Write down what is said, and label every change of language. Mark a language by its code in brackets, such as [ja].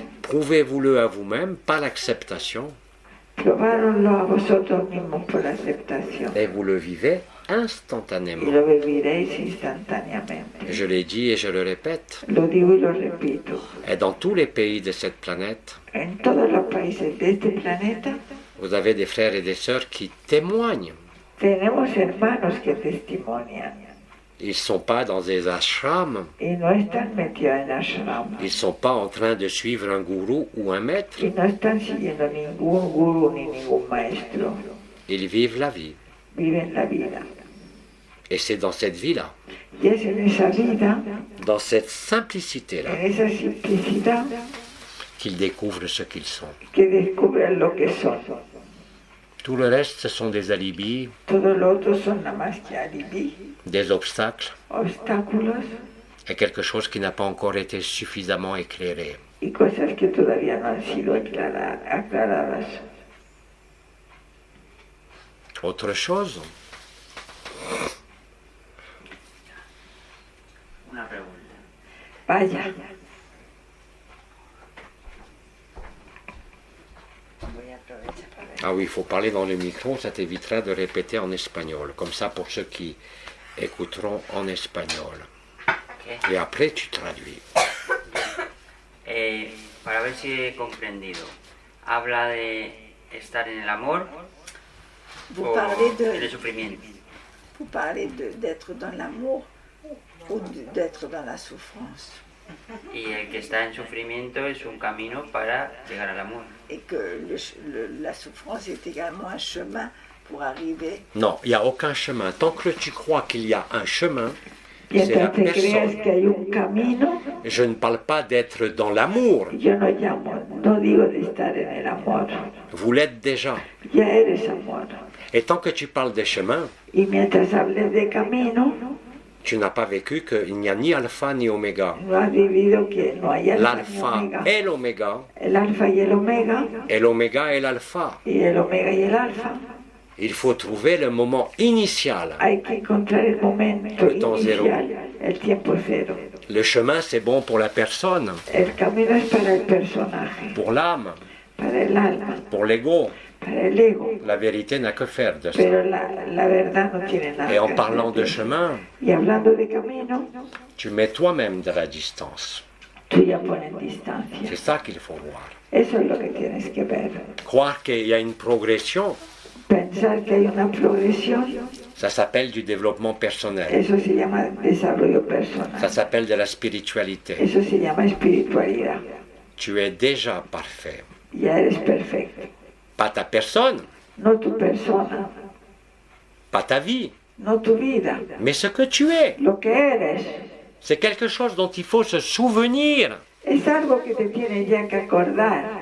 [fr] Prouvez-vous-le à vous-même par l'acceptation [es] Probároslo a vosotros mismos por la aceptación. [fr] et vous le vivez [es] Y [fr] instantanément. [es] lo viviréis instantáneamente. [fr] Je l'ai dit et je le répète. [es] Lo digo y lo repito. [fr] Et dans tous les pays de cette planète, [es] En todos los países de este planeta [fr] vous avez des frères et des sœurs qui témoignent. [es] tenemos hermanos que testimonian. [fr] Ils ne sont pas dans des ashrams. [es] Y no están metidos en ashram. [fr] Ils ne sont pas en train de suivre un gourou ou un maître. [es] Y no están siguiendo ningún gurú ni ningún maestro. [fr] Ils vivent la vie. [es] Viven la vida. [fr] Et c'est dans cette vie-là, [es] Y es en esa vida, [fr] dans cette simplicité-là, [es] en esa simplicidad, [fr] qu'ils découvrent ce qu'ils sont. [es] que descubren lo que son. [fr] Tout le reste, ce sont des alibis, [es] Todo lo otro son nada más que alibi, [fr] des obstacles [es] obstáculos [fr] et quelque chose qui n'a pas encore été suffisamment éclairé. [es] y cosas que todavía no han sido aclaradas. [fr] Autre chose, [es] Una pregunta. Vaya. Voy a aprovechar para ver. [fr] ah oui, il faut parler dans le micro, ça t'évitera de répéter en espagnol, comme ça pour ceux qui écouteront en espagnol. Ok. Et après, tu traduis. [es] Para ver si he comprendido. Habla de estar en el amor [fr] Vous [es] o [fr] parlez [es] en el de, sufrimiento. [fr] vous parlez d'être dans l'amour ou d'être dans la souffrance. [es] Y el que está en sufrimiento es un camino para llegar al amor. [fr] Et que la souffrance est également un chemin pour arriver. Non, il n'y a aucun chemin. Tant que tu crois qu'il y a un chemin, c'est la [es] Mientras te creas [fr] personne. [es] que hay un camino, [fr] Je ne parle pas d'être dans l'amour. [es] yo no llamo, no digo de estar en el amor. [fr] Vous l'êtes déjà. [es] Ya eres amor. [fr] Et tant que tu parles des chemins, [es] Y mientras hables de camino, [fr] tu n'as pas vécu qu'il n'y a ni alpha ni oméga. [es] no has vivido que no hay alfa ni [fr] L'alpha [es] omega. [fr] est l'oméga, [es] El alfa y el omega, [fr] et l'oméga est l'alpha. [es] y el omega y el alfa. [fr] Il faut trouver le moment initial. [es] Hay que encontrar el momento El temps cero. inicial, el tiempo cero. [fr] Le chemin, c'est bon pour la personne, [es] El camino es para el personaje, [fr] pour l'âme, [es] para el alma, [fr] pour l'ego. [es] para el ego. [fr] La vérité n'a que faire de ça. [es] Pero la verdad no tiene nada [fr] Et en [es] que [fr] parlant de [es] hacer. [fr] chemin, [es] Y hablando de camino, [fr] tu mets toi-même de la distance. [es] tú ya pones distancia. [fr] C'est ça qu'il faut voir. [es] Eso es lo que tienes que ver. [fr] Croire qu'il y a une progression, [es] Pensar que hay una progresión, [fr] ça s'appelle du développement personnel. [es] eso se llama desarrollo [fr] Ça [es] personal. [fr] s'appelle de la spiritualité. [es] Eso se llama espiritualidad. [fr] Tu es déjà parfait. [es] Ya eres perfecto. [fr] Pas ta personne, [es] No tu persona, [fr] pas ta vie, [es] no tu vida. [fr] mais ce que tu es. [es] Lo que eres [fr] C'est quelque chose dont il faut se souvenir. [es] es algo que te tienes ya que acordar.